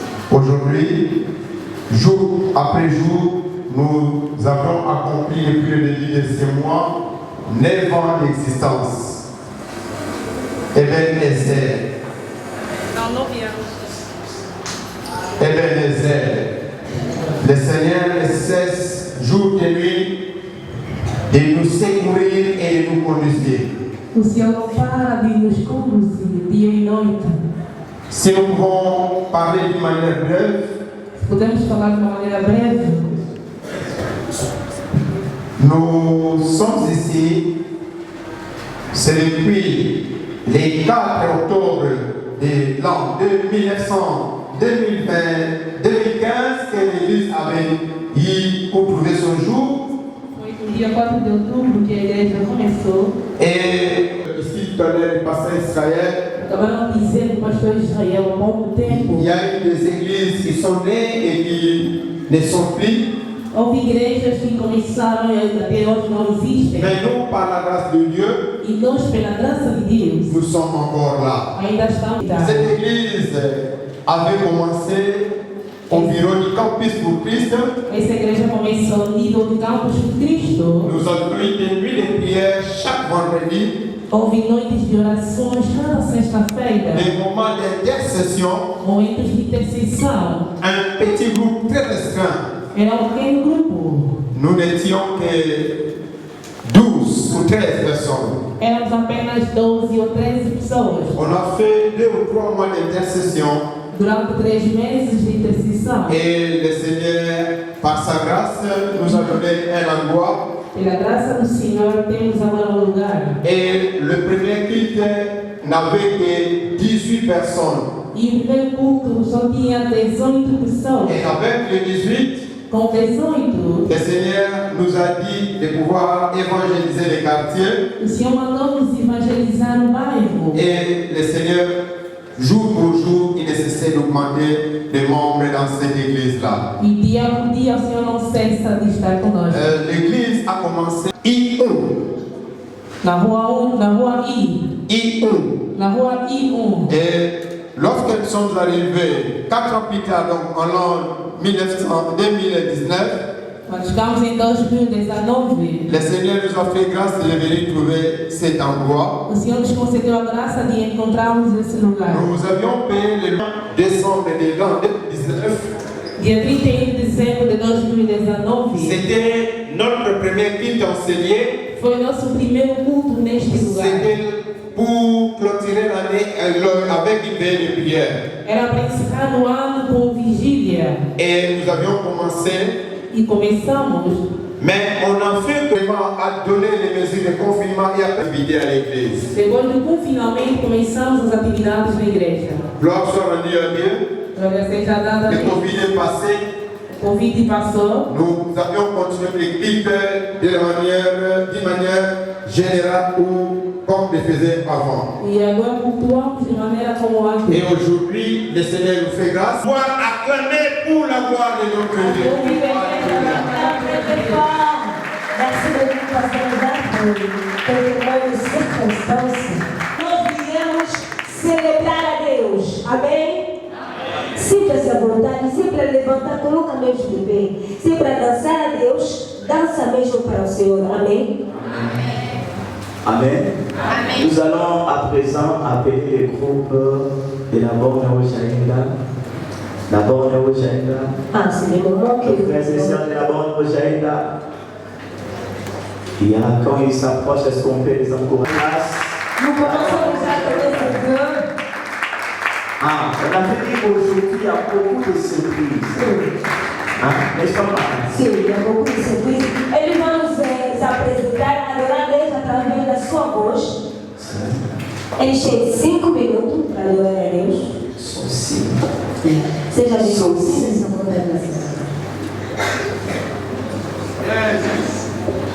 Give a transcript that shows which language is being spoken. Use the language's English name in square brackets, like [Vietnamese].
[French] Aujourd'hui, jour après jour, nous avons accompli depuis le début de ces mois 9 ans d'existence. Ebenezer. Ebenezer. Le Seigneur ne cesse jour et nuit de nous secourir et de nous conduire. [Portuguese] O Senhor não para de nos conduzir dia e noite. [French] Si nous pouvons parler d'une manière brève, [Portuguese] Podemos falar de uma maneira breve. [French] nous sommes ici, c'est depuis le 4 octobre de l'an 2015 que l'Église avait eu pour trouver son jour. [Portuguese] Foi no dia 4 de outubro que a igreja começou. [French] Et ici, tout à l'heure, le pasteur Israël, [Portuguese] Acabaram de dizer que o pastor Israel, há pouco tempo, [French] il y a eu des églises qui sont nées et qui ne sont plus. [Portuguese] houve igrejas que começaram e até hoje não existem. [French] Mais nous, par la grâce de Dieu, [Portuguese] E nós, pela graça de Deus, [French] nous sommes encore là. [Portuguese] ainda estamos. [French] Cette église avait commencé au bureau du Campus pour Christ. [Portuguese] Essa igreja começou no nível do Campus de Cristo. [French] Nous avons eu des nuits de prière chaque vendredi, [Portuguese] Houve noites de orações cada sexta-feira, [French] des moments d'intercession, [Portuguese] momentos de intercessão. [French] un petit groupe très restreint. [Portuguese] Era um pequeno grupo. [French] Nous n'étions que 12 ou 13 personnes. [Portuguese] Éramos apenas 12 ou 13 pessoas. [French] On a fait 2 ou 3 mois d'intercession [Portuguese] Durante 3 meses de intercessão. [French] et le Seigneur, par sa grâce, nous a donné un endroit. [Portuguese] Pela graça do Senhor, temos agora um lugar. [French] Et le premier culte n'avait que 18 personnes. [Portuguese] E o primeiro culto só tinha 18 pessoas. [French] Et avec les 18, [Portuguese] Com 18, [French] le Seigneur nous a dit de pouvoir évangéliser les quartiers. [Portuguese] o Senhor mandou-nos evangelizar o bairro. [French] Et le Seigneur, jour pour jour, il ne cessait d'augmenter les membres dans cette église-là. [Portuguese] E dia por dia o Senhor não cessa de estar conosco. [French] L'église a commencé I1. [Portuguese] Na rua I. Na rua I1. [French] Et lorsque nous sommes arrivés, 4 ans plus tard, donc en l'an 2019, [Portuguese] Nós ficamos em 2019. [French] le Seigneur nous a fait grâce de venir trouver cet endroit. [Portuguese] O Senhor nos concedeu a graça de encontrarmos esse lugar. [French] Nous avions payé le 9 décembre de l'an 2019. [Portuguese] Dia 31 de dezembro de 2019. [French] C'était notre premier culte enseigné. [Portuguese] Foi o nosso primeiro culto neste lugar. [French] C'était pour clôturer l'année avec une veille de prière. [Portuguese] Era para encerrar o ano com vigília. [French] Et nous avions commencé, [Portuguese] E começamos, [French] mais on a fait vraiment à donner les mesures de confinement et à inviter à l'église. [Portuguese] depois do confinamento, começamos as atividades na igreja. [French] Gloire soit rendue à Dieu. [Portuguese] Glória seja dada a [French] Le [Portuguese] Deus. [French] Covid est passé. [Portuguese] O Covid passou. [French] Nous avions continué les cultes d'une manière générale ou comme le faisait avant. [Portuguese] E agora cultuamos de maneira como antes. [French] Et aujourd'hui, le Seigneur nous fait grâce. Pour acclamer pour la gloire de notre Dieu. Merci beaucoup, pasteur Jacques, [Portuguese] pelo nome de circunstância. Nós viemos celebrar a Deus. Amém? Sinta-se à vontade, sempre a levantar, coloca mesmo de pé. Sempre a dançar a Deus, dança mesmo para o Senhor. Amém? Amen. [French] Nous allons à présent appeler le groupe de la Borneo Jainda. La Borneo Jainda. Ah, c'est le moment que Les frères et sœurs de la Borneo Jainda. Et quand ils s'approchent, est-ce qu'on peut les encourager? nous commençons déjà à connaître Dieu. Ah, on a dit qu'aujourd'hui, il y a beaucoup de surprises. Hein? N'est-ce pas? Sim, il y a beaucoup de surprises. [Portuguese] Ele vai nos apresentar, adorar Deus através da sua voz. Eles têm 5 minutos para adorar a Deus. Seja bem-vindo.